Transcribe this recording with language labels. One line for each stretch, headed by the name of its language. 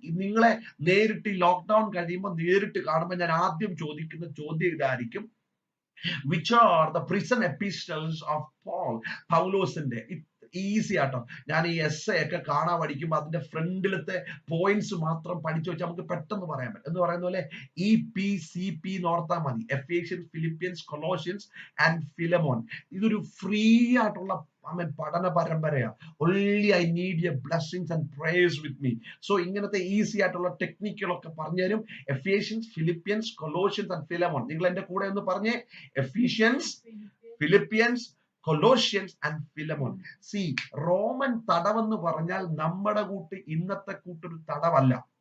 Malayalam: നിങ്ങളെ നേരിട്ട് ലോക്ക്ഡൌൺ കഴിയുമ്പോൾ നേരിട്ട് കാണുമ്പോൾ ഞാൻ ആദ്യം ചോദിക്കുന്ന ചോദ്യം ഇതായിരിക്കും,
English: which are the prison epistles of Paul?
Malayalam: പൗലോസിന്റെ. ഈസി ആട്ടോ. ഞാൻ ഈ എസ് ഒക്കെ കാണാൻ പഠിക്കുമ്പോൾ അതിന്റെ ഫ്രണ്ടിലത്തെ പോയിന്റ്സ് മാത്രം പഠിച്ചു വെച്ചാൽ നമുക്ക് പെട്ടെന്ന് പറയാൻ പറ്റും. എന്ന് പറയുന്ന പോലെ EPCP ഓർത്താൽ മതി. Ephesians, Philippians, Colossians and Philemon. ഇതൊരു ഫ്രീ ആയിട്ടുള്ള പഠന പരമ്പരയാണ്.
English: only I need your blessings and prayers with me.
Malayalam: So ഇങ്ങനത്തെ ഈസി ആയിട്ടുള്ള ടെക്നിക്കുകളൊക്കെ പറഞ്ഞുതരും. Ephesians, Philippians, Colossians and Philemon. നിങ്ങൾ എന്റെ കൂടെ ഒന്ന് പറഞ്ഞേ. Ephesians, Philippians, Colossians and Philemon. C, Roman തടവെന്ന് പറഞ്ഞാൽ നമ്മുടെ ഇന്നത്തെ കൂട്ടൊരു തടവല്ല.